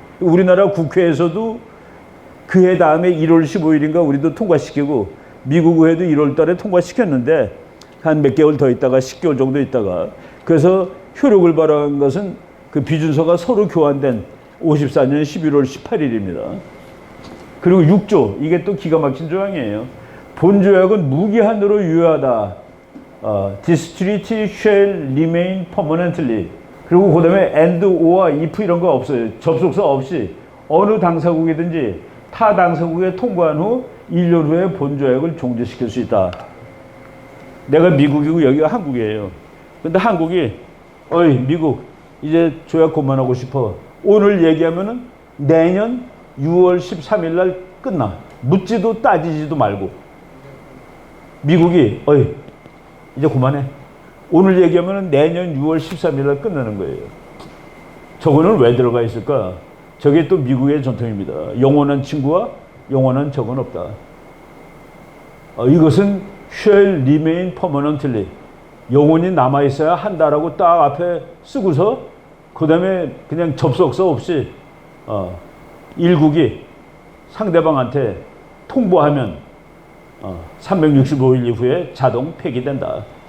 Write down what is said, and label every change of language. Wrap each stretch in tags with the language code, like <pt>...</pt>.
<ko>우리나라 국회에서도 그해 다음에 1월 15일인가 우리도 통과시키고 미국 의회도 1월 달에 통과시켰는데 한 몇 개월 더 있다가 10개월 정도 있다가 그래서 효력을 발휘한 것은 그 비준서가 서로 교환된 54년 11월 18일입니다. 그리고 6조 이게 또 기가 막힌 조항이에요. 본조약은 무기한으로 유효하다.</ko> <en>This treaty shall remain permanently.</en> <ko>그리고 그 다음에 and, or와 if 이런 거 없어요. 접속사 없이 어느 당사국이든지 타 당사국에 통보한 후 1년 후에 본조약을 종료시킬 수 있다. 내가 미국이고 여기가 한국이에요. 근데 한국이 어이 미국 이제 조약 그만하고 싶어. 오늘 얘기하면은 내년 6월 13일 날 끝나. 묻지도 따지지도 말고. 미국이 어이 이제 그만해. 오늘 얘기하면은 내년 6월 13일 날 끝나는 거예요. 저거는 왜 들어가 있을까? 저게 또 미국의 전통입니다. 영원한 친구와 영원한 적은 없다. 이것은</ko> <en>shall remain permanently.</en> <ko>영원히 남아있어야 한다라고 딱 앞에 쓰고서 그 다음에 그냥 접속사 없이 일국이 상대방한테 통보하면 365일 이후에 자동 폐기된다.</ko>